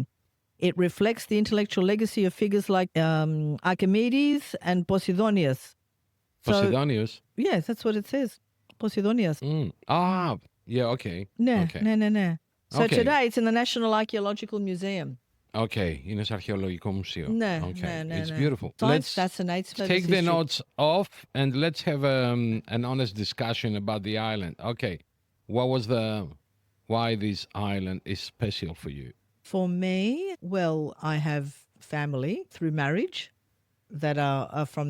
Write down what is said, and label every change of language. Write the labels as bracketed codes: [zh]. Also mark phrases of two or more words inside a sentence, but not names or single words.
[en] It reflects the intellectual legacy of figures like Archimedes and Posidonius. Posidonius? Yes, that's what it says. Posidonius. Yeah, okay. No. So Okay. today it's in the National Archaeological Museum. [el] Okay, είναι σε αρχαιολογικό μουσείο. [en] No, okay. no. It's beautiful. Science fascinates me. Take the notes off and let's have an honest discussion about the island. Okay, why this island is special for you? For me, well, I have family through marriage that are from the